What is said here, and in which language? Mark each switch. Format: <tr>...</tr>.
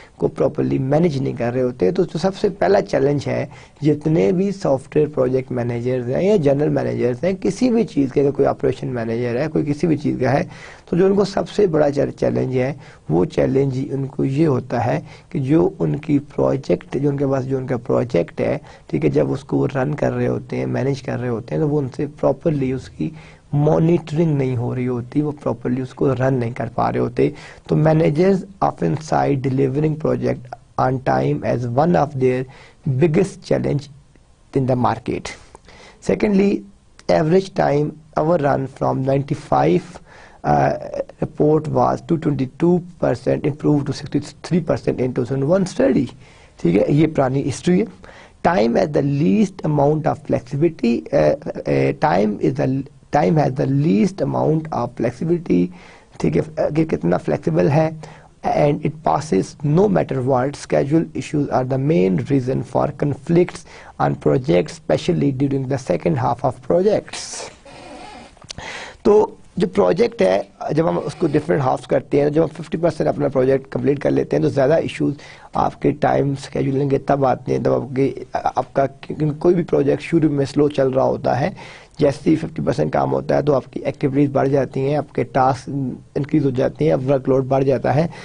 <ur>کو properly manage نہیں کر رہے ہوتے. تو جو سب سے پہلا چیلنج ہے جتنے بھی سافٹ ویئر پروجیکٹ مینیجرز ہیں یا جنرل مینیجرز ہیں کسی بھی چیز کے, کوئی آپریشن مینیجر ہے, کوئی کسی بھی چیز کا ہے, تو جو ان کو سب سے بڑا چیلنج ہے وہ چیلنج ان کو یہ ہوتا ہے کہ جو ان کی پروجیکٹ, جو ان کے پاس جو ان کا پروجیکٹ ہے, ٹھیک ہے, جب اس کو وہ رن کر رہے ہوتے ہیں, مینیج کر رہے ہوتے ہیں, تو وہ ان سے پراپرلی اس کی مانیٹرنگ نہیں ہو رہی ہوتی, وہ پراپرلی اس کو رن نہیں کر پا رہے ہوتے.</ur> <en>تو managers often cite delivering project on time as one of their biggest challenge in the market. Secondly, average time our run from 95 report was 222% improved to 63% in 2001 study.</en> <ur>ٹھیک ہے, یہ پرانی ہسٹری ہے.</ur> <en>Time has the least amount of flexibility. Time has the least amount of flexibility.</en> <ur>ٹھیک ہے, کہ کتنا flexible ہے.</ur> <en>And it passes no matter what. Schedule issues are the main reason for conflicts on projects, especially during the second half of projects.</en> <ur>تو جو project ہے جب ہم اس کو ڈفرینٹ ہافس کرتے ہیں, جب ہم 50% اپنا پروجیکٹ کمپلیٹ کر لیتے ہیں تو زیادہ ایشوز آپ کے ٹائم اسکیجولنگ کے تب آتے ہیں جب آپ کا کوئی بھی پروجیکٹ شروع میں سلو چل رہا ہوتا ہے. جیسے ہی 50% کام ہوتا ہے تو آپ کی ایکٹیویٹیز بڑھ جاتی ہیں, آپ کے ٹاسک انکریز ہو جاتے ہیں, ورک لوڈ بڑھ جاتا ہے.</ur>